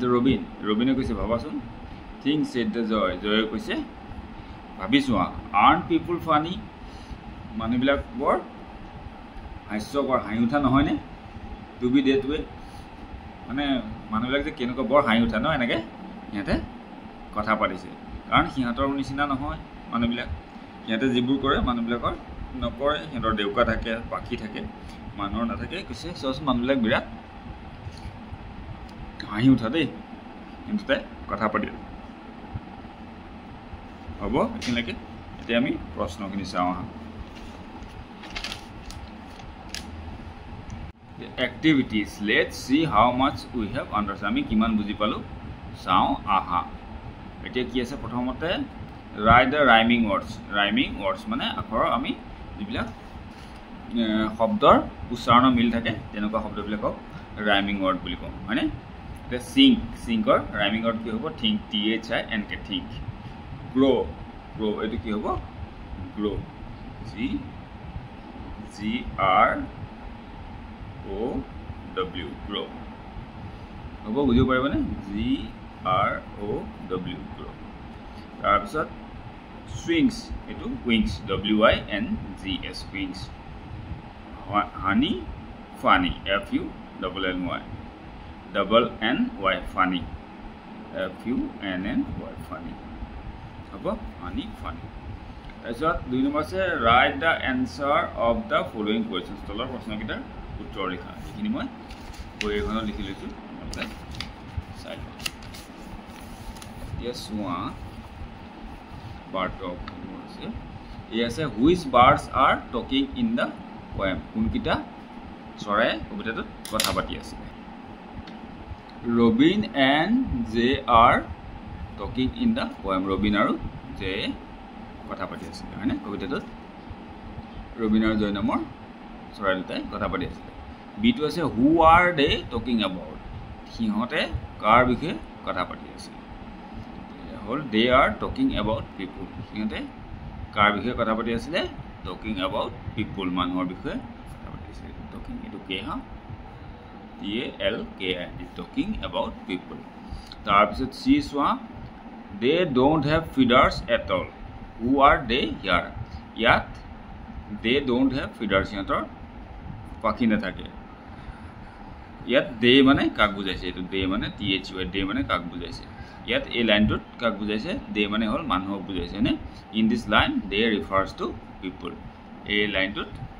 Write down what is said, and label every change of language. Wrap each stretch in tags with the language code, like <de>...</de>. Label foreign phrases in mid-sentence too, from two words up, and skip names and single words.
<as>ৰবিনে কৈছে ভাবাচোন</as> <en>think said the</en> <as>জয়ে কৈছে ভাবিছোঁ</as> <en>aren't people funny</en> <as>মানুহবিলাক বৰ হাস্যকৰ হাঁহি উঠা নহয়নে</as> <en>to be that way</en> <as>মানে মানুহবিলাক যে কেনেকুৱা বৰ হাঁহি উঠা ন এনেকৈ সিহঁতে কথা পাতিছে কাৰণ সিহঁতৰ নিচিনা নহয় মানুহবিলাক সিহঁতে যিবোৰ কৰে মানুহবিলাকৰ নকৰে সিহঁতৰ দেউকা থাকে পাখি থাকে মানুহৰ নাথাকে কৈছে চোৱাচোন মানুহবিলাক বিৰাট হাঁহি উঠা দেই কিন্তু তাই কথা পাতি হ'ব এইখিনিলৈকে এতিয়া আমি প্ৰশ্নখিনি চাওঁ</as> <en>activities let's see how much we have understood</en> <as>আমি কিমান বুজি পালো চাওঁ এতিয়া কি আছে প্ৰথমতে</as> <en>write the rhyming words</en> <as>মানে আখৰ আমি যিবিলাক শব্দৰ উচ্চাৰণ মিল থাকে তেনেকুৱা শব্দবিলাকক</as> <en>rhyming word</en> <as>বুলি কওঁ হয়নে এতিয়া সিংকৰ</as> <en>rhyming word</en> <as>কি হ'ব</as> <en>think think grow</en> <as>এইটো কি হ'ব grow</as> <en>GROW grow</en> <as>হ'ব বুজিব পাৰিবনে</as> <en>GROW grow তাৰপিছত swings এইটো wings WINGS wings honey funny FUNNY funny FUNNY funny</en> <as>হ'ব</as> <en>honey funny</en> <as>তাৰপিছত 2 নম্বৰ আছে</as> <en>write the answer of the following questions</en> <as>তলৰ প্ৰশ্নকেইটাৰ উত্তৰ লিখা এইখিনি মই বহীখনত লিখি লৈছোঁ চাই</as> <en>yes one part of yes which birds are talking in the poem</en> <as>কোনকিটা চৰাই কবিতাটোত কথা পাতি আছে</as> <en>Robin and Jay are talking in the poem</en> <as>Robin আৰু Jay কথা পাতি আছে হয়নে কবিতাটোত Robin আৰু Jay নামৰ চৰাই দুটাই কথা পাতি আছে বিটো আছে</as> <en>who are they talking about</en> <as>সিহঁতে কাৰ বিষয়ে কথা পাতি আছে হল</as> <en>they are talking about people</en> <as>সিহঁতে কাৰ বিষয়ে কথা পাতি আছে</as> <en>talking about people</en> <as>মানুহৰ বিষয়ে কথা পাতি আছে talking এটো কে</as> <en>TALKI talking about people</en> <as>তাৰপিছত C চোৱা</as> <en>they don't have feeders at all who are they here</en> <as>ইয়াত</as> <en>they don't have feeders</en> <as>সিহঁতৰ পাখি নাথাকে ইয়াত they মানে কাক বুজাইছে এটো they মানে</as> <en>THY they</en> <as>মানে কাক বুজাইছে ইয়াত এই লাইনটোত কাক বুজাইছে they মানে হল মানুহক বুজাইছে নে</as> <en>in this line they refers to people</en> <as>এই লাইনটোত</as>